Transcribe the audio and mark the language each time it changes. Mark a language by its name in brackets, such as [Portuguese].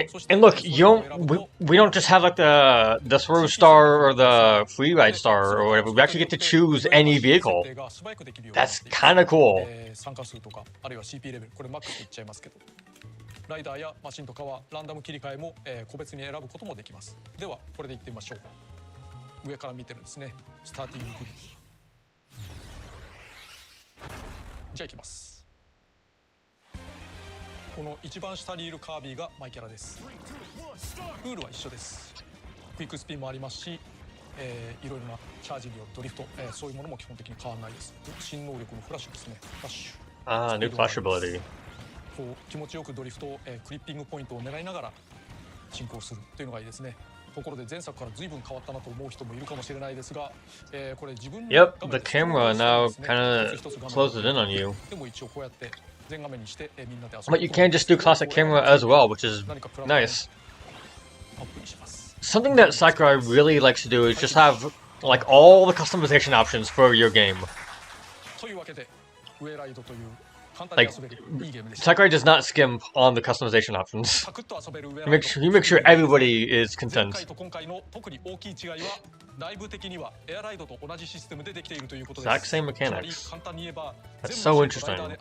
[English] And look, we don't just have like the Swerve Star or the Free Ride Star or whatever. We actually get to choose any vehicle. That's kind of cool. [Japanese] ライダーやマシンとかはランダム切り替えも、個別に選ぶこともできます。ではこれでいってみましょう。上から見てるんですね。スターティンググリッド。じゃあいきます。この一番下にいるカービィがマイキャラです。ルールは一緒です。クイックスピンもありますし、いろいろなチャージによるドリフト、そういうものも基本的に変わらないです。新能力のフラッシュですね。フラッシュ。 [English] New flash ability. [Japanese] 気持ちよくドリフトを、クリッピングポイントを狙いながら進行するというのがいいですね。ところで前作から随分変わったなと思う人もいるかもしれないですが、これ自分の [English] Yep, the camera now kind of closes in on you. [Japanese] でも一応こうやって全画面にしてみんなで遊ぶ。 [English] But you can just do classic camera as well, which is nice. Something that Sakurai really likes to do is just have like all the customization options for your game. [Japanese] というわけでウェライドという [English] Like, Sakurai does not skimp on the customization options. He makes sure everybody is content. Exact same mechanics. That's so interesting.